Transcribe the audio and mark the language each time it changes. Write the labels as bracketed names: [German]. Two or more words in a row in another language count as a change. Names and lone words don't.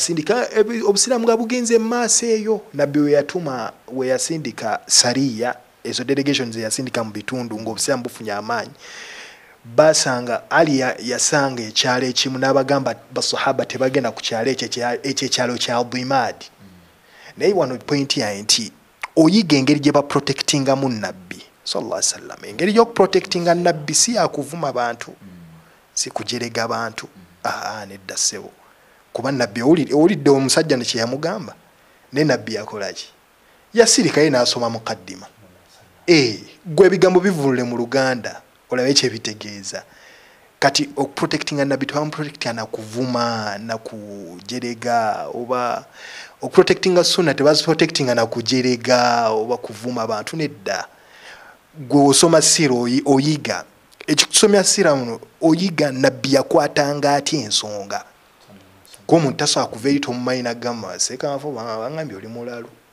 [Ganda] yasindika obusiramu nga bugenze maaso eyo nabbi we yatuma we yasindika sariya ezo delegations yasindika mu bitundu ng'obusiramu bufunye amaanyi basanga ali yasanga ekyalo ekimu n'abagamba basahaba tebagenda ku kyalo ekyalo kya Dimad naye wano point ya nti oyiga engeri gye baprotectinga mu nabbi [Arabic] صلى الله عليه وسلم [Ganda] engeri y'okuprotectinga nabbi si yakuvuma bantu si kujerega abantu nedda ssebo kuba nabbi owulidde omusajja ne kye yamugamba ne nabbi yakolaki yasirika ye n'asoma mukaddima gwe ebigambo bivulule mu Luganda olabe kyebitegeeza kati okuprotectinga nabbi tebamuprotectinga nakuvuma nakujerega oba okuprotectinga sunna tebaziprotectinga nakujerega oba kuvuma abantu nedda gwe osoma sira oyiga ekikusomya sira muno oyiga nabbi yakwatanga atya ensonga k'omuntu tasobola kuva eri tomumayina gamba sekamafo bangambye oli mulalu